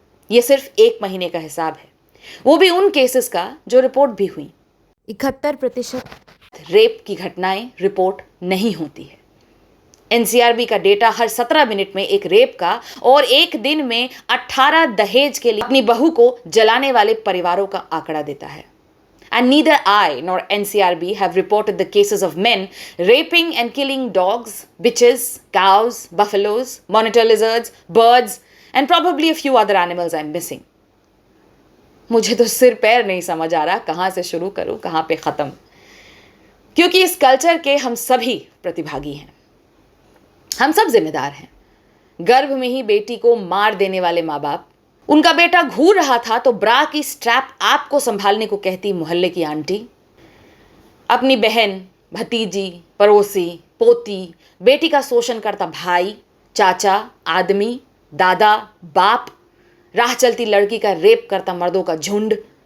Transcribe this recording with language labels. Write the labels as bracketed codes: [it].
[hi] यह सिर्फ 1 महीने का हिसाब है, वो भी उन केसेस का जो रिपोर्ट भी हुई। 71% रेप की घटनाएं रिपोर्ट नहीं होती है। एनसीआरबी का डेटा हर 17 मिनट में एक रेप का और एक दिन में 18 दहेज के लिए अपनी बहू को जलाने वाले परिवारों का आंकड़ा देता है। [en] And neither I nor NCRB have reported the cases of men raping and killing dogs, bitches, cows, buffaloes, monitor lizards, birds and probably a few other animals I'm missing. [hi] मुझे तो सिर पैर नहीं समझ आ रहा कहां से शुरू करूं, कहां पे खत्म, क्योंकि इस कल्चर के हम सभी प्रतिभागी हैं, हम सब जिम्मेदार हैं। गर्भ में ही बेटी को मार देने वाले माँ बाप, उनका बेटा घूर रहा था तो ब्रा की स्ट्रैप आपको संभालने को कहती मोहल्ले की आंटी, अपनी बहन, भतीजी, पड़ोसी, पोती, बेटी का शोषण करता भाई, चाचा, आदमी, दादा, बाप, राह चलती लड़की का रेप करता मर्दों का झुंड,